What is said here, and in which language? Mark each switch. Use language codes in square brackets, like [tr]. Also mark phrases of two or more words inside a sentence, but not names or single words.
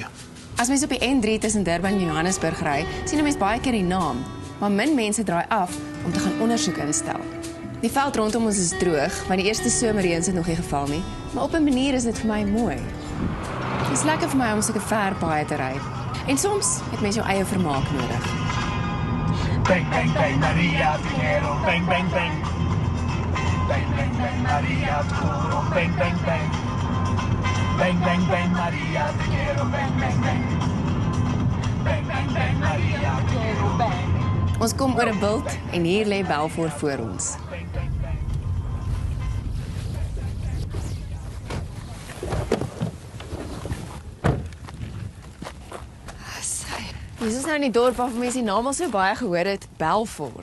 [af] As mens op die N3 tussen Durban en Johannesburg ry, sien 'n mens baie keer die naam, maar min mense draai af om te gaan ondersoek instel. Die veld rondom ons is droog, want die eerste somerreëns het nog nie geval nie, maar op 'n manier is dit vir my mooi. Dit is lekker vir my om sulke ver paaie te ry. En soms het mens jou eie vermaak nodig. [en] Bang, bang, bang, Maria, [es] te quiero, [en] bang, bang, bang. Bang, bang, bang, Maria, [es] te quiero, [en] bang, bang, bang. Bang, bang, bang, Maria, [es] te quiero, [en] bang, bang, bang. Bang, bang, bang, Maria, [es] te quiero, [en] bang. [af] Ons kom oor 'n bult en hier lê Balfour voor ons. Dis is nou in die dorp waar mense die naam al so baie gehoor het, Balfour.